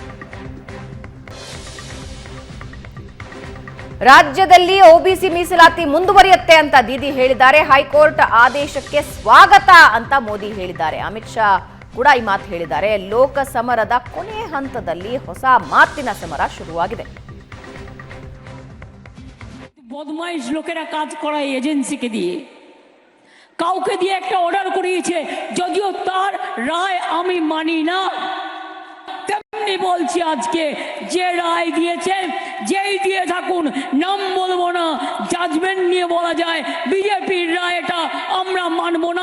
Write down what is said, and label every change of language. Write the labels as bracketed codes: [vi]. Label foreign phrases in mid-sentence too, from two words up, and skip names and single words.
[kn] ರಾಜ್ಯದಲ್ಲಿ ಒಬಿಸಿ ಮೀಸಲಾತಿ ಮುಂದುವರಿಯುತ್ತೆ ಅಂತ ದೀದಿ ಹೇಳಿದ್ದಾರೆ. ಹೈಕೋರ್ಟ್ ಆದೇಶಕ್ಕೆ ಸ್ವಾಗತ ಅಂತ ಮೋದಿ ಹೇಳಿದ್ದಾರೆ. ಅಮಿತ್ ಶಾ ಕೂಡ ಈ ಮಾತು ಹೇಳಿದ್ದಾರೆ. ಲೋಕ ಸಮರದ ಕೊನೆ ಹಂತದಲ್ಲಿ ಹೊಸ ಮಾತಿನ ಸಮರ ಶುರುವಾಗಿದೆ. [bn] বদমাইশ লোকেরা কাজ করায় এজেন্সিকে দিয়ে, কাউকে দিয়ে একটা অর্ডার করিয়েছে, যদিও তার রায় আমি মানি না। তেমনি বলছি আজকে যে রায় দিয়েছেন, যেই দিয়ে থাকুন, নাম বলবো না, জাজমেন্ট নিয়ে বলা যায় বিজেপির রায় এটা আমরা মানবো না।